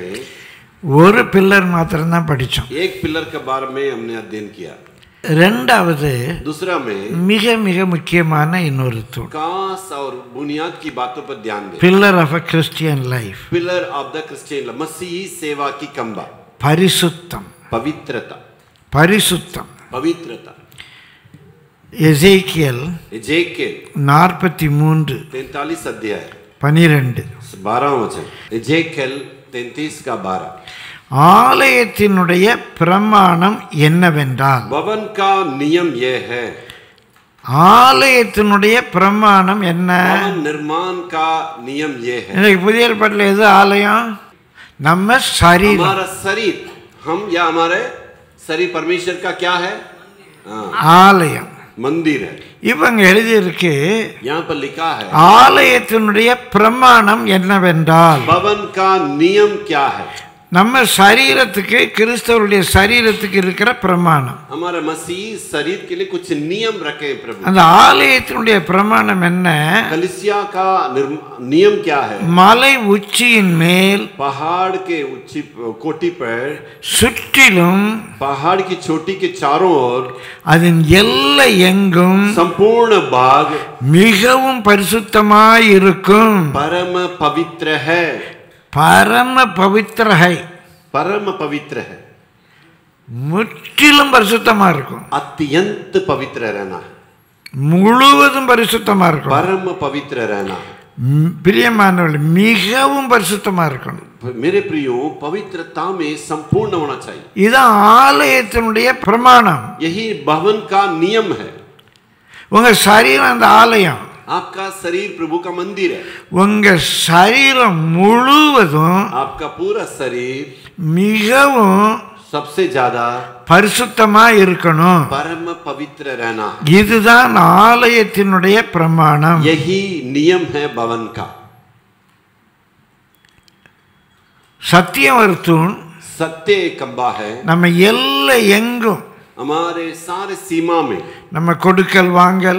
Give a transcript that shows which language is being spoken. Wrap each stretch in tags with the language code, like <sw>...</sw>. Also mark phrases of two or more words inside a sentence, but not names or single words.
<ta>ஒரு பில்லர் மாத்திரம் தான் படிச்சோம்.</ta> <hi>एक पिलर के बारे में हमने अध्ययन किया.</hi> <ta>ரெண்டாவது</ta> <hi>दूसरा में</hi> <ta>மிக மிக முக்கியமான இன்னொரு தூண்,</ta> <hi>कास और बुनियाद की बातों पर ध्यान दें.</hi> <en>pillar of a Christian life, pillar of the Christian</en> <hi>मसीही सेवा की कंबा,</hi> <ta>பரிசுத்தம்.</ta> <hi>पवित्रता,</hi> <ta>பரிசுத்தம்.</ta> <hi>पवित्रता.</hi> <ta>எசேக்கியேல்</ta> <hi>एजेकियल 43 43 अध्याय 12 12 वचन. एजेकियल 33 का 12.</hi> <ta>ஆலயத்தினுடைய பிரமாணம் என்னவென்றால்,</ta> <hi>भवन का नियम यह है.</hi> <ta>ஆலயத்தினுடைய பிரமாணம் என்ன?</ta> <hi>भवन निर्माण का नियम यह है.</hi> <ta>இன்னைக்கு புதிய ஏற்பாட்டில் எது ஆலயம்? நம்ம சரீரம்.</ta> <hi>हमारा शरीर, हम या हमारे शरीर परमेश्वर का क्या है?</hi> <ta>ஆலயம்,</ta> <hi>मंदिर है.</hi> <ta>இவங்க எழுதியிருக்கு</ta> <hi>यहाँ पर लिखा है</hi> <ta>ஆலயத்தினுடைய பிரமாணம் என்னவென்றால்,</ta> <hi>भवन का नियम क्या है?</hi> <ta>நம்ம சரீரத்துக்கு, கிறிஸ்தவருடைய சரீரத்துக்கு இருக்கிற பிரமாணம்.</ta> <hi>हमारे मसीह शरीर के लिए कुछ नियम रखे प्रभु.</hi> <ta>அந்த ஆலயத்தினுடைய பிரமாணம் என்ன?</ta> <hi>कलीसिया का नियम क्या है?</hi> <ta>மலை உச்சியின் மேல்</ta> <hi>पहाड़ के ऊंची कोटी पर,</hi> <ta>சுற்றிலும்</ta> <hi>पहाड़ की चोटी के चारों ओर,</hi> <ta>அதன் எல்லை எங்கும்</ta> <hi>संपूर्ण भाग</hi> <ta>மிகவும் பரிசுத்தமாய் இருக்கும்.</ta> <hi>परम पवित्र है. परम पवित्र है, परम पवित्र है.</hi> <ta>முற்றிலும் பரிசுத்தமா இருக்கும்.</ta> <hi>अत्यंत पवित्र रहना है.</hi> <ta>முழுவதும் பரிசுத்தமா இருக்கும்.</ta> <hi>परम पवित्र रहना है.</hi> <ta>பிரியமானவர்களே, மிகவும் பரிசுத்தமா இருக்கணும்.</ta> <hi>मेरे प्रियो, पवित्रता में संपूर्ण होना चाहिए.</hi> <ta>இது ஆலயத்தினுடைய பிரமாணம்.</ta> <hi>यही भवन का नियम है.</hi> <ta>உங்க சரீரம் அந்த ஆலயம்.</ta> <hi>आपका शरीर प्रभु का मंदिर है.</hi> <ta>உங்க சரீரம் முழுவதும்</ta> <hi>आपका पूरा शरीर</hi> <ta>மிகவும்</ta> <hi>सबसे ज्यादा</hi> <ta>பரிசுத்தமா இருக்கணும்.</ta> <hi>परम पवित्र रहना है.</hi> <ta>இதுதான் ஆலயத்தினுடைய பிரமாணம்.</ta> <hi>यही नियम है भवन का.</hi> <ta>சத்தியம் ஒரு தூண்.</ta> <hi>सत्य कंबा है.</hi> <ta>நம்ம எல்லை எங்கும்,</ta> <hi>हमारे सारे सीमा में</hi> <ta>நம்ம கொடுக்கல் வாங்கல்,</ta>